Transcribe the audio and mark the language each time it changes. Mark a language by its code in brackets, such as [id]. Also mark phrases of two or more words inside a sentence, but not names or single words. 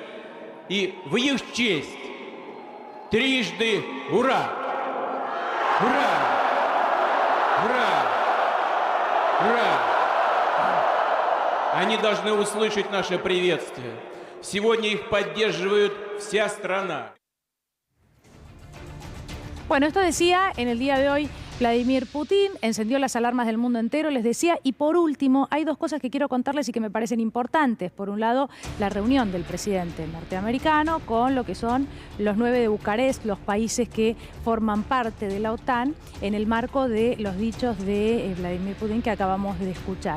[ru] И в их честь трижды ура! Ура! Ура! Ура! Они должны услышать наше приветствие. Сегодня их поддерживает вся страна. [es] Bueno, esto decía en el día de hoy Vladimir Putin, encendió las alarmas del mundo entero, les decía. Y por último, hay dos cosas que quiero contarles y que me parecen importantes. Por un lado, la reunión del presidente norteamericano con lo que son los 9 de Bucarest, los países que forman parte de la OTAN, en el marco de los dichos de Vladimir Putin que acabamos de escuchar.